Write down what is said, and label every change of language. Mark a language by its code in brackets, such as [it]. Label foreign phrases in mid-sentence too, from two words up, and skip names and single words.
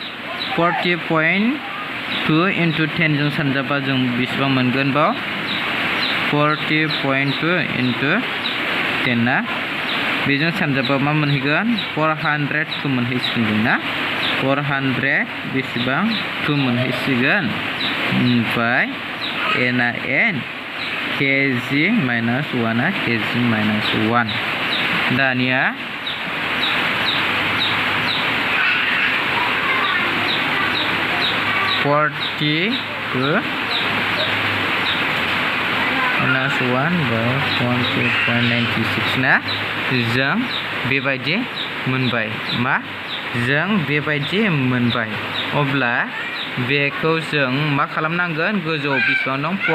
[brx] 40.2 into 10 जों सानजाबा जों बेसेबां मोनगोन बाव 40.2 into 10 ना बेजों सानजाबा मा मोनहैगोन 402 मोनहैसिगोन ना 400 बेसेबां 2 मोनहैसिगोन ओमफ्राय n आ n [en] kg minus [brx] 1 आ [en] kg minus [brx] 1 दानिया [en] minus 1 by [brx] 40.96 ना जों बेबायदि मोनबाय मा जों बेबायदि मोनबाय अब्ला बेखौ जों मा खालामनांगोन गोजौआव बेसेबां दं